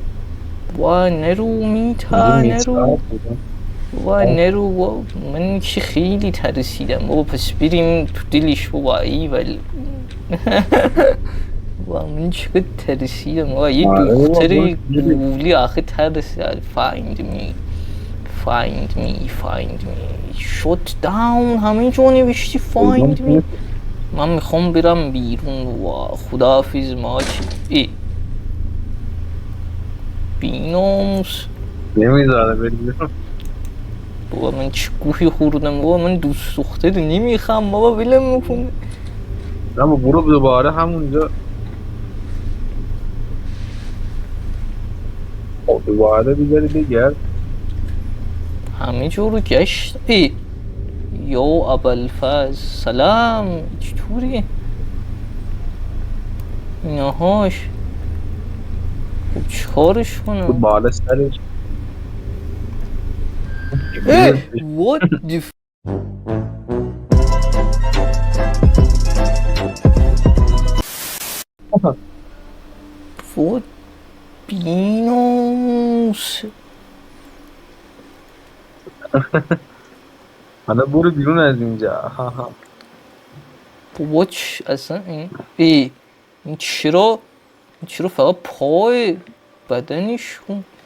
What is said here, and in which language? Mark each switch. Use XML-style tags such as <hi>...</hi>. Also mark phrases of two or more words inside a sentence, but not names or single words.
<fa>وای نرو میتا نرو وای نرو من که خیلی ترسیدم بابا پس بریم تو دلش بابا ای ولی و من چقدر ترسیدم و یه دختر گولی آخه ترسید</fa> <en>find me shut down</en> <fa>همه جا نوشتی</fa> <en>find me</en> <fa>من میخوام برم بیرون و خداحافظ ماچ ای بیناموس نمیذاره بریم. بابا من چه گوهی خوردم بابا من دوست دختر نمیخوام بابا ولم میکنه اما برو دوباره همونجا دوباره بیداری بگرد. همه جا رو گشت ای یا ابوالفضل سلام چطوری؟ اینهاش خب چیکارش کنم؟ بالا سرش</fa> <en>what the what بیناموس</en> <fa>حالا برو بیرون از اینجا. بابا اصلا این چرا فقط پای بدنش کن</fa>